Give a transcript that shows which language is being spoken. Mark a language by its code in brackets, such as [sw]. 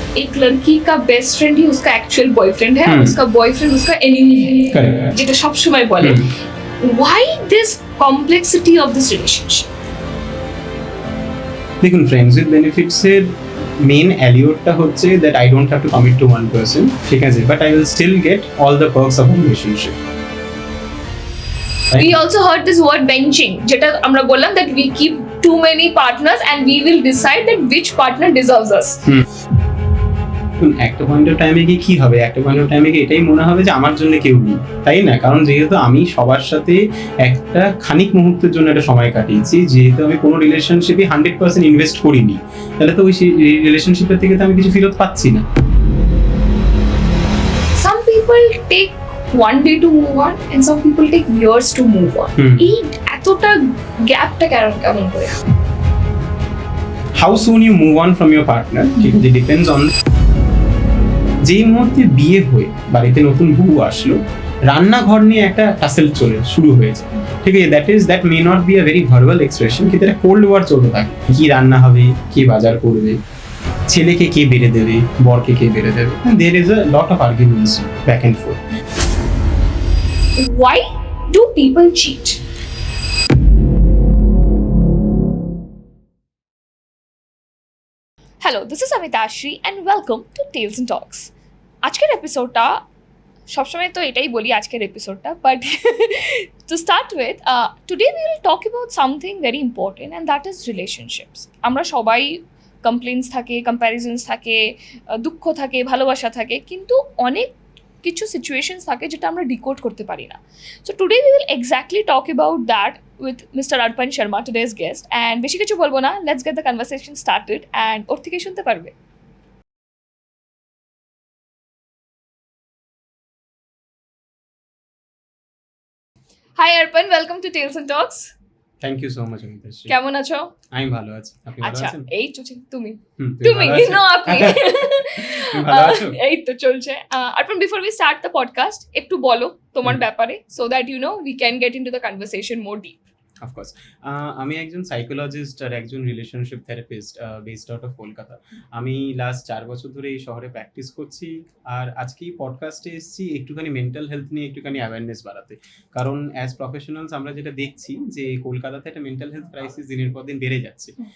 [hi] एक लड़की का बेस्ट फ्रेंड ही उसका एक्चुअल बॉयफ्रेंड है, उसका बॉयफ्रेंड उसका एनिमी है, [bn] যেটা সব সময় বলে। [en] Why this complexity of this relationship? দেখুন, friends with benefits এর main অ্যালিওরটা হচ্ছে that I don't have to commit to one person, [bn] ঠিক আছে, [en] But I will still get all the perks of relationship. We also heard this word benching, [bn] যেটা আমরা বললাম [en] that we keep too many partners and we will decide that which partner deserves us. [bn] একটা point of টাইমে কি হবে, একটা point of টাইমে এটাই মনে হবে যে আমার জন্য কেউ নেই, তাই না? কারণ যেহেতু আমি সবার সাথে একটা খানিক মুহূর্তের জন্য একটা সময় কাটিয়েছি, যেহেতু আমি কোনো রিলেশনশিপে 100% ইনভেস্ট করিনি, তাহলে তো ওই রিলেশনশিপের থেকে তো আমি কিছু ফেরত পাচ্ছি না। [en] Some people take one day to move on and some people take years to move on. [bn] এই এতটা গ্যাপটা কেমন করে? [en] How soon you move on from your partner, [bn] ঠিক আছে, [en] depends on [bn] যেই মুহূর্তে বিয়ে হয়ে বাড়িতে নতুন বউ আসলো, রান্নাঘর নিয়ে একটা টাসেল শুরু হয়েছে, ঠিক আছে, [en] that may not be a very verbal expression, [bn] কিন্তু একটা কোল্ড ওয়ার চলতে থাকে। কি রান্না হবে, কে বাজার করবে, ছেলেকে কে বেড়ে দেবে, বরকে কে বেড়ে দেবে, [en] There is a lot of arguments back and forth. Why do people cheat? Hello, this is Amita Ashri and welcome to Tales and Talks. [bn] আজকের এপিসোডটা সবসময় তো এটাই বলি আজকের এপিসোডটা, [en] But to start with today we will talk about something very important and that is relationships. [bn] আমরা সবাই complaints থাকে, কম্প্যারিজনস থাকে, দুঃখ থাকে, ভালোবাসা থাকে, কিন্তু অনেক কিছু সিচুয়েশনস থাকে যেটা আমরা ডিকোড করতে পারি না। [en] So today we will exactly talk about that with Mr. Arpan Sharma, today's guest, and [bn] বেশি কিছু বলবো না, [en] let's get the conversation started and [bn] ওর থেকে শুনতে পারবে। [en] Hi Arpan, welcome to Tales and Talks. Thank you so much Amita Shri. [bn] কেমন আছো? আমি ভালো আছি, আপনি ভালো আচ্ছা, আছেন? এই চলছে, তুমি তুমি নো আপনি ভালো আছো? এই তো চলছে। [en] Arpan, before we start the podcast, [bn] একটু বলো তোমার ব্যাপারে, [en] so that you know we can get into the conversation more deep. [bn] Of course, আমি একজন সাইকোলজিস্ট আর একজন relationship therapist [en] Based out of Kolkata. [bn] আমি লাস্ট 4 বছর ধরে এই শহরে প্র্যাকটিস করছি, আর আজকে এই পডকাস্টে এসেছি একটুখানি মেন্টাল হেলথ নিয়ে একটুখানি অ্যাওয়ারনেস বাড়াতে। কারণ অ্যাজ প্রফেশনালস আমরা যেটা দেখছি যে কলকাতাতে একটা মেন্টাল হেলথ ক্রাইসিস দিনের পর দিন বেড়ে যাচ্ছে।